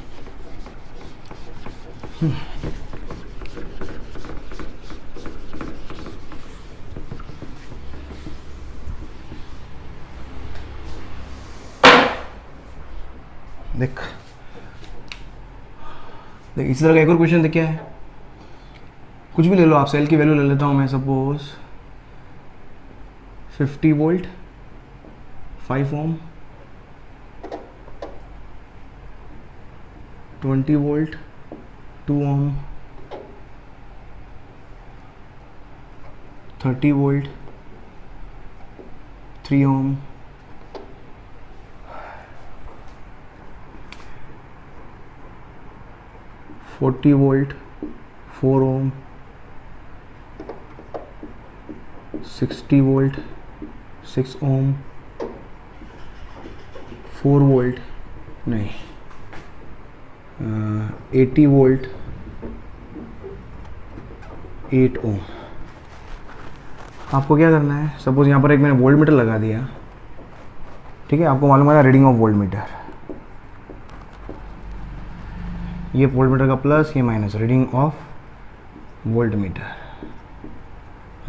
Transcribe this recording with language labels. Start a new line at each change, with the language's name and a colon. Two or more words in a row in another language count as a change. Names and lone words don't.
Hindi: देख देख इसी तरह का एक और क्वेश्चन देख, क्या है, कुछ भी ले लो आप, सेल की वैल्यू ले लेता हूँ मैं, सपोज 50 वोल्ट 5 ओम, 20 वोल्ट 2 ohm, 30 volt, 3 ohm, 40 volt, 4 ohm, 60 volt, 6 ohm, 4 volt नहीं 80 वोल्ट, 8 ओम। आपको क्या करना है, सपोज यहाँ पर एक मैंने
English: volt meter
Hindi: लगा दिया, ठीक है, आपको मालूम है
English: reading of volt meter,
Hindi: ये
English: volt meter
Hindi: का प्लस, ये माइनस,
English: reading of volt meter.